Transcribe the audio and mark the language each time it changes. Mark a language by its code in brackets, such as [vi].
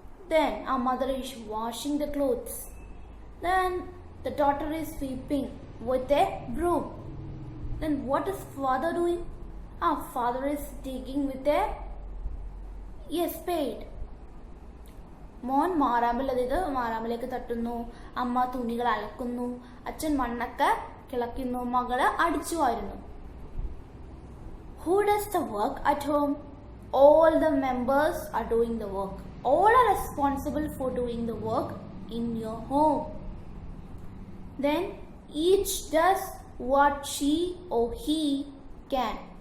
[en] Then our mother is washing the clothes. Then the daughter is sweeping with a broom. Then what is father doing? Father is digging with a spade. [ml] മോൻ മാറാമ്പലേക്ക് തട്ടുന്നു, അമ്മ തുണികൾ അലക്കുന്നു, അച്ഛൻ മണ്ണൊക്കെ കിളക്കുന്നു, മകള് അടിച്ചു വാരുന്നു. [en] Who does the work at home? All the members are doing the work. All are responsible for doing the work in your home. Then each does what she or he can.